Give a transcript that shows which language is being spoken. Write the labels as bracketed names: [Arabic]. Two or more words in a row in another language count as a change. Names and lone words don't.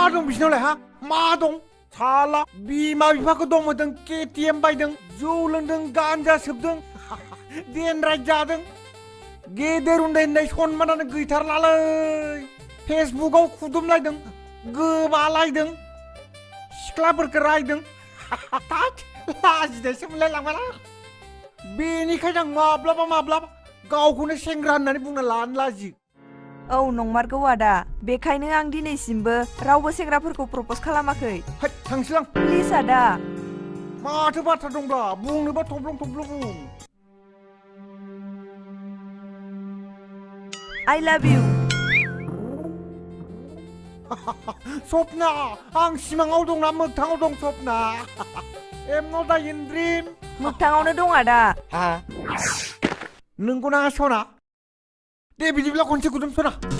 [Bodo] दं बिसिनावलाय हा मा दं साला बिमा बिफाखौ दंमोन केटिएम बायदों जौ लोंदों गान्जा सोबदों देनराय जादों गेदेर उन्दै होननाय सनमानानो गैथारलालै फेसबुकाव खुदुमलायदों गोबालायदों सिख्लाफोरखौ रायदों लाजिनायसो मोनलायलांबायलां बेनिखायनो आं माब्लाबा माब्लाबा गावखौनो सेंग्रा होननानै बुंना लानो लाजियो औ नंमारगौ आदा बेखायनो आं दिनैसिमबो रावबो सेंग्राफोरखौ प्रप'ज खालामाखै थांसैलां प्लिज आदा माथो बाथ्रा दंब्ला बुंनोबा थब्लं थब्लं बुं [English] I love you [Bodo] सपना आं सिमाङाव दंना मोगथाङाव दं सपना [English] am not in dream [Bodo] मोगथाङावनो दं आदा नोंगौना सना दे बिदिब्ला खनसे गुदुम सना